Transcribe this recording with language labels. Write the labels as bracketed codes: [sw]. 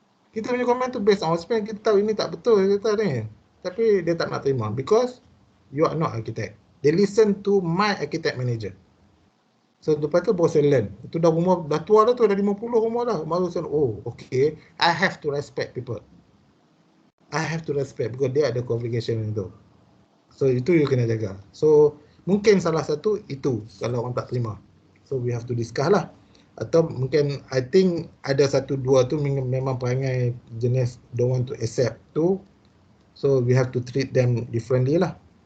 [ms] Kita punya komen tu based on our experience. Kita tahu ini tak betul. Kita tahu ni. Tapi dia tak nak terima [en] because you are not architect. they listen to my architect manager. So [ms] lepas tu baru saya [en] learn. [ms] Itu dah umur, dah tua dah tu, dah 50 umur dah. Baru saya, oh okay, [en] I have to respect people. I have to respect because [ms] dia ada qualification itu. So itu you kena jaga. So mungkin salah satu itu kalau orang tak terima. [en] So we have to discuss [ms] lah. Atau mungkin I think ada satu dua tu memang perangai jenis don't want to accept tu. [en] So we have to treat them differently lah.